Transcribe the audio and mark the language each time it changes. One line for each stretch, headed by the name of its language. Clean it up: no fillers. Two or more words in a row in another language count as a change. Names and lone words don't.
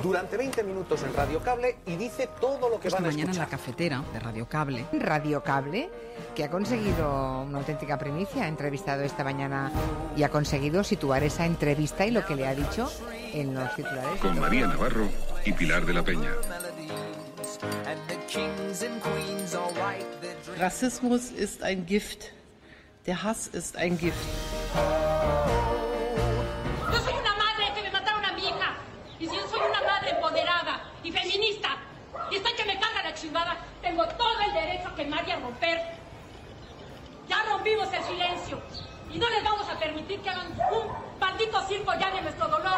Spanish: Durante 20 minutos en Radio Cable y dice todo lo que van a escuchar. Mañana en La Cafetera de Radio Cable. Radio Cable, que ha conseguido una auténtica primicia, ha entrevistado esta mañana y ha conseguido situar esa entrevista y lo que le ha dicho en los titulares. Con María Navarro y Pilar de la Peña.
German: Rassismus ist ein Gift. Der Hass ist ein Gift.
Spanish: Yo soy una madre que me mataron a mi hija. Y si yo soy una madre empoderada y feminista y estoy que me carga la chingada, tengo todo el derecho a quemar y a romper. Ya rompimos el silencio y no les vamos a permitir que hagan un maldito circo ya de nuestro dolor.